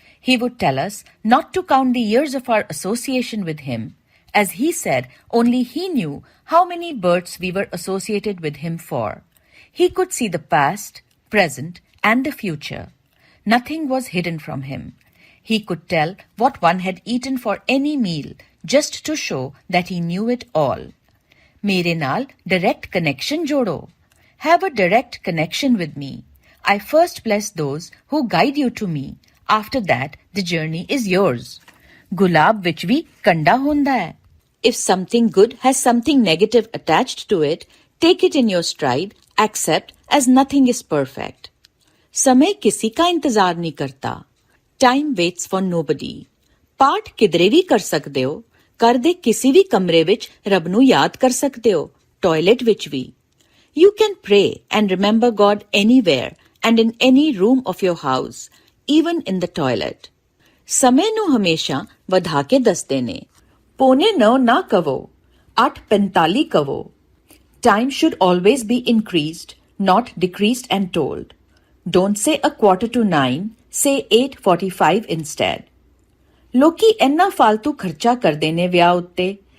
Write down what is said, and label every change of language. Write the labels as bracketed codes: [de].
[en] He would tell us not to count the years of our association with him, as he said only he knew how many births we were associated with him for. He could see the past, present, and the future. Nothing was hidden from him. He could tell what one had eaten for any meal, just to show that he knew it all. [pa] मेरे नाल [en] direct connection [pa] जोड़ो. [en] Have a direct connection with me. I first bless those who guide you to me. After that, the journey is yours. [pa] गुलाब विच भी कंडा होंदा है. [en] If something good has something negative attached to it, take it in your stride, accept as nothing is perfect. [hi] समय किसी का इंतजार नहीं करता. [en] Time waits for nobody. [pa] ਪਾਠ ਕਿਧਰੇ ਵੀ ਕਰ ਸਕਦੇ ਹੋ. ਘਰ ਦੇ ਕਿਸੇ ਵੀ ਕਮਰੇ ਵਿੱਚ ਰੱਬ ਨੂੰ ਯਾਦ ਕਰ ਸਕਦੇ ਹੋ. ਟਾਇਲਟ ਵਿੱਚ ਵੀ. [en] You can pray and remember God anywhere and in any room of your house, even in the toilet. [pa] ਸਮੇਂ ਨੂੰ ਹਮੇਸ਼ਾ ਵਧਾ ਕੇ ਦੱਸਦੇ ਨੇ. 9:45 ਨਾ ਕਹੋ, 8:45 ਕਹੋ. [en] Time should always be increased, not decreased and told. Don't say 8:45, say 8:45 instead. [pa] ਲੋਕੀ ਇੰਨਾ ਫालतू ਖਰਚਾ ਕਰਦੇ ਨੇ ਵਿਆਹ ਉੱਤੇ.